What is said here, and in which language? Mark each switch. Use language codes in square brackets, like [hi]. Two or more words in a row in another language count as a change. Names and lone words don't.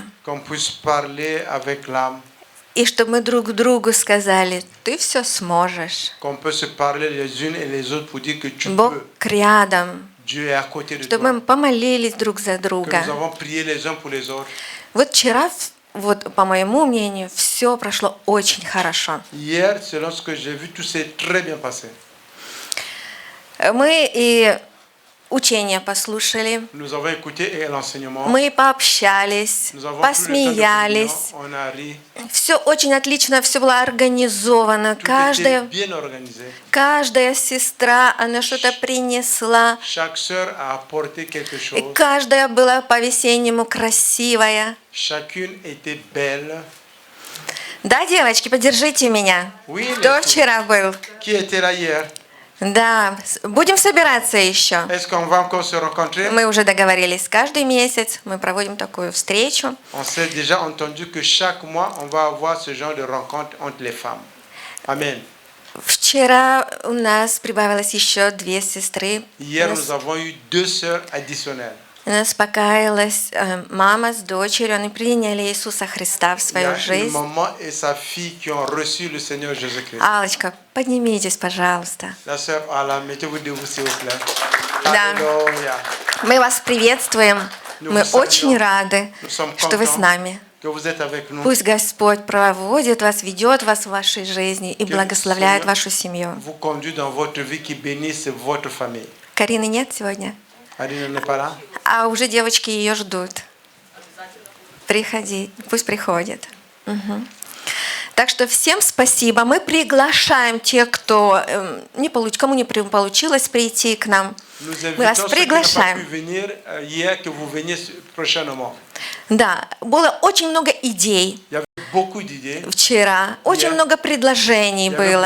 [fr] qu'on puisse parler avec l'âme, [ru] И чтобы мы друг другу сказали, ты все сможешь. [fr] qu'on peut se parler les unes et les autres pour dire que tu [ru] Бог [fr] peux. [ru] рядом. [fr] Dieu est à côté de [ru] Чтобы [fr] toi. [ru] мы помолились друг за [fr] Que [ru] друга. [fr] nous avons prié les uns pour les autres. [ru] Вот вчера, вот по моему мнению, все прошло очень хорошо. [fr] Hier, selon ce que j'ai vu, tout s'est très bien passé. [ru] Мы и учения послушали, [fr] Nous avons écouté l'enseignement. [ru] мы пообщались, [fr] Nous avons pris le temps de [ru] посмеялись. [fr] communion, on a ri. [ru] Все очень отлично, все было организовано. [fr] Tout était [ru] Каждая [fr] bien organisé. [ru] сестра, она что-то принесла. [fr] Chaque sœur a apporté quelque [ru] И [fr] chose. [ru] каждая была по-весеннему красивая. [fr] Chacune était belle. [ru] Да, девочки, поддержите меня. [fr] Oui, [ru] Кто [fr] les filles. [ru] вчера был? [fr] Qui était là hier? [ru] Да, будем собираться еще. [fr] Est-ce qu'on va encore se rencontrer? [ru] Мы уже договорились, каждый месяц мы проводим такую встречу. [fr] On s'est déjà entendu que chaque mois, on va avoir ce genre de rencontre entre les femmes. Amen. [ru] Вчера у нас прибавилось еще 2 сестры. [fr] Hier, nous avons eu 2 sœurs additionnelles. [ru] У нас покаялась мама с дочерью, они приняли Иисуса Христа в [fr] Il y [ru] свою [fr] a une [ru] жизнь. [fr] maman et sa fille qui ont reçu le Seigneur Jésus-Christ. [ru] Аллочка, поднимитесь, пожалуйста. [fr] La sœur Ala, mettez-vous debout s'il vous plaît. [ru] Да. [fr] Alléluia. [ru] Мы вас приветствуем. Мы очень рады, что вы с нами. [fr] Que vous êtes avec nous. [ru] Пусть Господь проводит вас, ведет вас в вашей жизни и [fr] Que le [ru] благословляет [fr] Seigneur [ru] вашу семью. [fr] vous conduit dans votre vie, qui bénisse votre famille. [ru] Карины нет сегодня? [fr] Aline n'est pas là? [ru] А уже девочки ее ждут. Приходи, пусть приходит. Мгм. Так что всем спасибо. Мы приглашаем тех, кто кому не получилось прийти к нам. Мы вас приглашаем. Да, было очень много идей вчера, очень много предложений было.